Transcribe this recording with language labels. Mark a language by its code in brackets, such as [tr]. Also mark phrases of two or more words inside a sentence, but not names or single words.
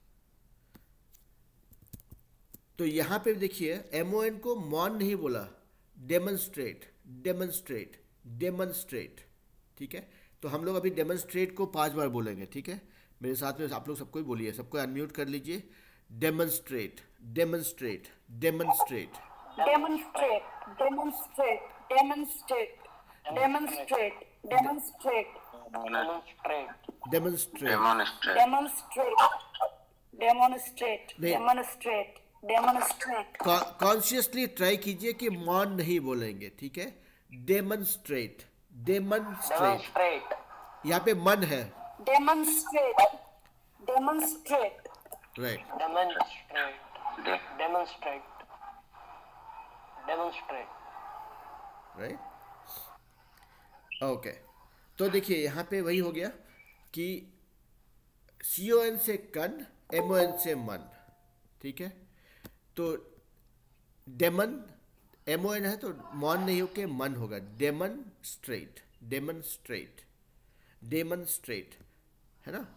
[hi] तो यहाँ पे देखिए MON को मॉन नहीं बोला, [en] demonstrate, demonstrate, demonstrate, [hi] ठीक है। तो हम लोग अभी डेमोन्स्ट्रेट को 5 बार बोलेंगे, ठीक है। मेरे साथ में आप लोग सबको ही बोलिए, सबको अनम्यूट कर लीजिए। [en] demonstrate, demonstrate, demonstrate, Demonstrate. Demonstrate. Demonstrate. Demonstrate. Demonstrate. Demonstrate. डेमोन्स्ट्रेट, Demonstrate. Demonstrate. [hi] नहीं। [en] Demonstrate. Demonstrate. consciously try [hi] कीजिए कि मॉन नहीं बोलेंगे, ठीक है। [en] demonstrate, demonstrate, Demonstrate. [hi] यहाँ पे मन है, [en] Demonstrate. Demonstrate. राइट। Demonstrate. Demonstrate. Demonstrate. right, okay. [hi] तो देखिए यहाँ पे वही हो गया कि CON से कन, MON से मन, ठीक है। तो डेमन, MON है तो मॉन नहीं होके मन होगा, [en] demonstrate, demonstrate, demonstrate, [hi] है ना।